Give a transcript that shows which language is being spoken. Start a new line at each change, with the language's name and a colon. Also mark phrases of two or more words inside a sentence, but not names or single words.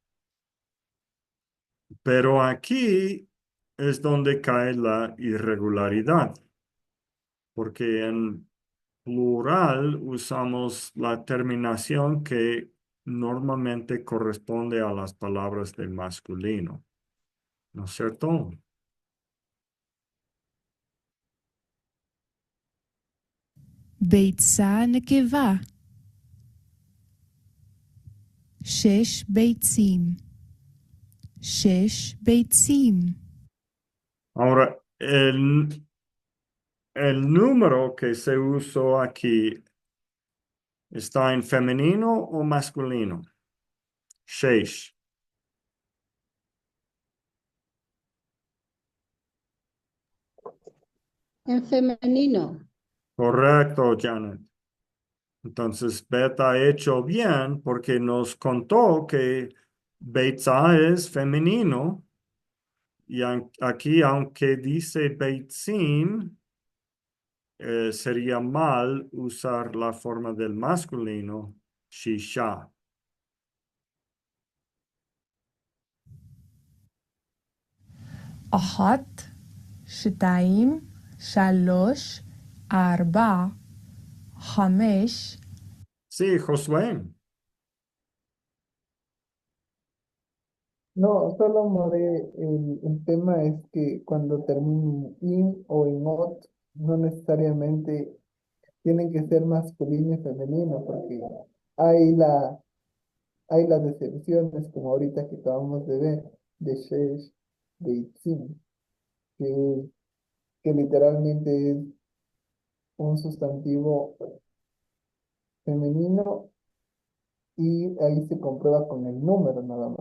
Spanish: Pero aquí es donde cae la irregularidad, porque en plural usamos la terminación que normalmente corresponde a las palabras del masculino, ¿no es cierto?
Hebrew: ביצה נקבה. שש ביצים. שש ביצים.
Spanish: Ahora, el número que se usó aquí está en femenino o masculino. Sheish. En femenino. Correcto, Janet. Entonces, Bet ha hecho bien porque nos contó que Beitzah es femenino y aquí, aunque dice Beitzim, sería mal usar la forma del masculino, Shisha.
Hebrew: אחת, שתיים, שלוש, ארבע, חמש.
Spanish: Sí, Josué. No, solo More, el tema es que cuando terminen in o en ot, no necesariamente tienen que ser masculino y femenino, porque hay hay las excepciones, como ahorita que acabamos de ver, de shesh, de itzim, que, que literalmente es un sustantivo femenino y ahí se comprueba con el número nada más.